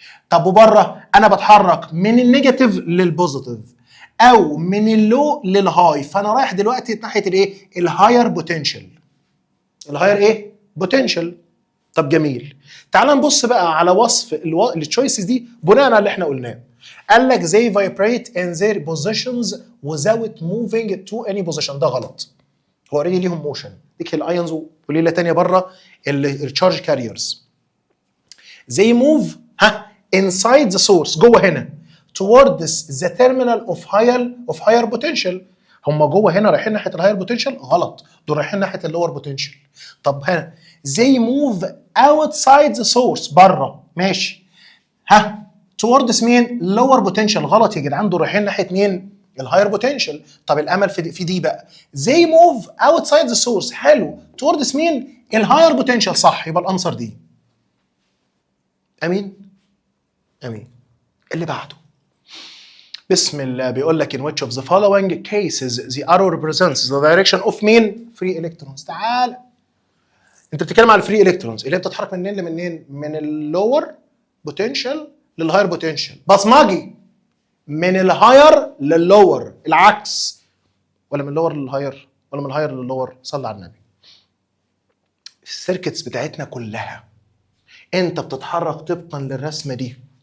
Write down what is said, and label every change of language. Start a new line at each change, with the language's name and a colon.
Arabic: طب وبره انا بتحرك من النيجاتيف للبوزيتيف او من اللو للهاي، فانا رايح دلوقتي ناحيه الايه؟ الهاير بوتنشال. الهاير ايه؟ بوتنشال. طب جميل. تعال نبص بقى على وصف التشويسز دي بناء على اللي احنا قلناه. قال لك
English: they vibrate in their positions without moving to any position.
Arabic: ده غلط. هو اوريدي ليهم موشن، ديك الايونز وليله ثانيه بره التشارج كاريرز.
English: they move inside the source
Arabic: جوه هنا
English: towards the terminal of higher potential.
Arabic: هم جوه هنا رايحين ناحيه الهاير بوتنشال؟ غلط، دول رايحين ناحيه اللور بوتنشال. طب هنا
English: they move outside the source
Arabic: بره، ماشي.
English: towards مين؟ lower potential.
Arabic: غلط يا جدعان، دول رايحين ناحيه مين؟ الهاير بوتنشال. طب الامل في دي بقى
English: they move outside the source.
Arabic: حلو.
English: towards مين؟ الهاير potential.
Arabic: صح، يبقى الانسر دي. امين امين. اللي بعده بسم الله بيقول لك
English: in which of the following cases the arrow represents the direction of مين؟ free electrons.
Arabic: تعال انت بتتكلم على الفري الكترونز اللي هي بتتحرك منين لمنين؟ من اللور بوتنشال للهاير بوتنشال. بصمجي من الهاير لللور، العكس. ولا من اللور للهاير، ولا من الهاير لللور. صلى على النبي. السيركتس بتاعتنا كلها انت بتتحرك طبقا للرسمه دي.